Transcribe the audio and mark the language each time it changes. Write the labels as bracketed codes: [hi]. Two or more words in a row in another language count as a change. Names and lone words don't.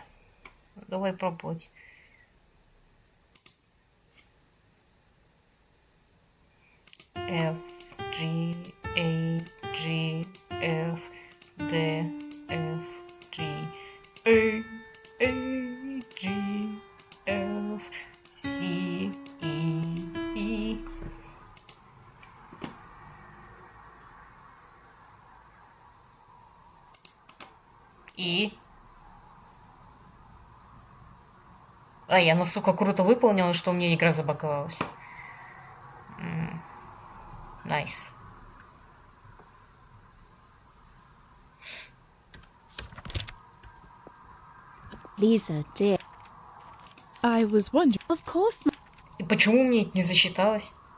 [ru] Давай пробовать. F G A G F D F G A G F C E. А, я настолько круто выполнила, что у меня игра забаговалась. Найс. [en] Lisa, dear. I was wondering... Of course, [ru] И почему мне это не засчиталось?